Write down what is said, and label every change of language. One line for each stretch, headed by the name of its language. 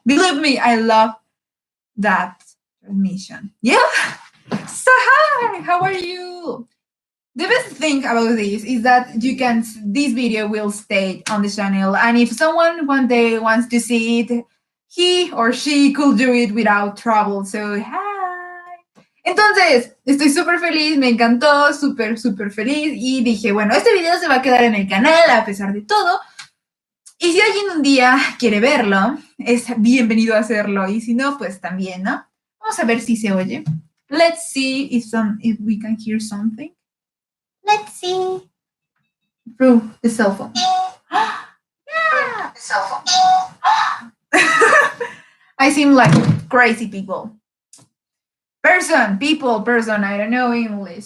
English: Believe me, I love that transmission. Yeah. So hi, how are you? The best thing about this is that this video will stay on the channel, and if someone one day wants to see it, he or she could do it without trouble. So hi.
Spanish: Entonces, estoy súper feliz, me encantó, súper, súper feliz, y dije, bueno, este video se va a quedar en el canal a pesar de todo. Y si alguien un día quiere verlo, es bienvenido a hacerlo, y si no, pues también, ¿no? Vamos a ver si se oye.
English: Let's see if we can hear something. Let's see. Through the cell phone. Yeah. The cell phone. I seem like crazy people. Person, I don't know English.